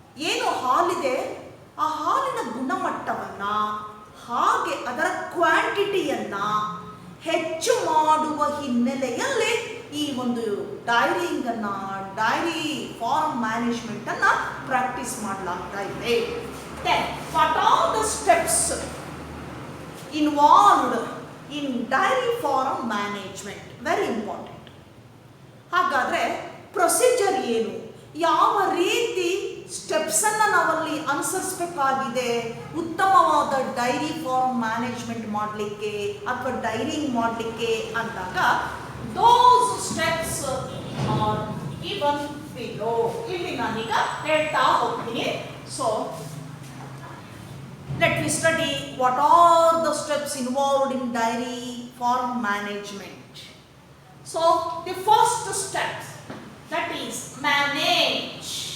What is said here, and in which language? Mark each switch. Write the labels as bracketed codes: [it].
[kn] ಏನು ಹಾಲಿದೆ ಆ ಹಾಲಿನ ಗುಣಮಟ್ಟವನ್ನ ಹಾಗೆ ಅದರ ಕ್ವಾಂಟಿಟಿಯನ್ನ ಹೆಚ್ಚು ಮಾಡುವ ಹಿನ್ನೆಲೆಯಲ್ಲಿ ಈ ಒಂದು ಡೈರಿಂಗ್ ಅನ್ನ, ಡೈರಿ ಫಾರ್ಮ್ ಮ್ಯಾನೇಜ್ಮೆಂಟ್ ಅನ್ನ ಪ್ರಾಕ್ಟೀಸ್ ಮಾಡಲಾಗ್ತಾ ಇದೆ. [en] Then, what are the steps involved in dairy farm management? Very important. [kn] ಹಾಗಾದ್ರೆ ಪ್ರೊಸೀಜರ್ ಏನು, ಯಾವ ರೀತಿ ಸ್ಟೆಪ್ಸ್ ಅನ್ನ ನಾವಲ್ಲಿ ಅನುಸರಿಸಬೇಕಾಗಿದೆ ಉತ್ತಮವಾದ ಡೈರಿ ಫಾರ್ಮ್ ಮ್ಯಾನೇಜ್ಮೆಂಟ್ ಮಾಡಲಿಕ್ಕೆ ಅಥವಾ ಡೈರಿಂಗ್ ಮಾಡಲಿಕ್ಕೆ ಅಂದಾಗ, [en] those steps are given below. [kn] ಇಲ್ಲಿ ನಾನೀಗ ಹೇಳ್ತಾ ಹೋಗ್ತೀನಿ. [en] So let me study what are the steps involved in dairy farm management. So the first step, that is manage.